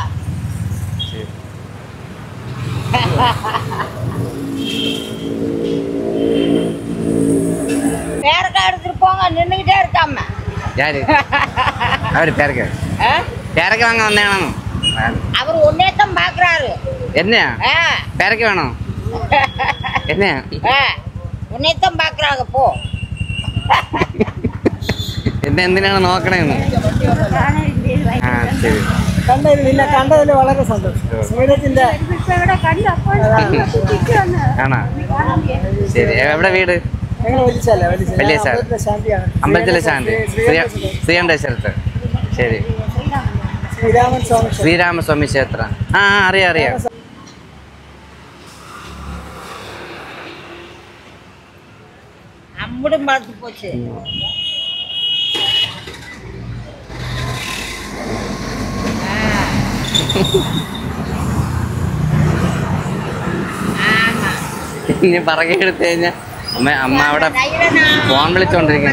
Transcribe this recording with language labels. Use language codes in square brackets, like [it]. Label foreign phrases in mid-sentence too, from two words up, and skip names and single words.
[ta] பேரக்காய் எடுத்துட்டு போங்க, நின்றுகிட்டே இருக்காம. யாரு அவரு? பேரக்காய் வாங்க வந்தேன். அவர் ஒன்னேத்தான் பாக்குறாரு. என்ன பேரக்காய் வேணும்? என்ன ஒன்னேத்தான் பாக்குறாங்க. போ. [ml] എന്തിനാണ് നോക്കണേ? ശരി, കണ്ടതിൽ വളരെ സന്തോഷം. സ്മീഡത്തിന്റെ ആണോ? ശരി, എവിടെ വീട്? വലിയ അമ്പലത്തിലെ ശാന്തി ശ്രീകണ്ഠേശ്വരത്ത്. ശരി, ശ്രീരാമസ്വാമി ക്ഷേത്രം. അറിയാം. [ta] அம்புடும் பார்த்து போச்சு. [ml] ഇനി പറക്കി എടുത്തു കഴിഞ്ഞാൽ അമ്മ അവിടെ ഫോൺ വിളിച്ചോണ്ടിരിക്കുന്നു.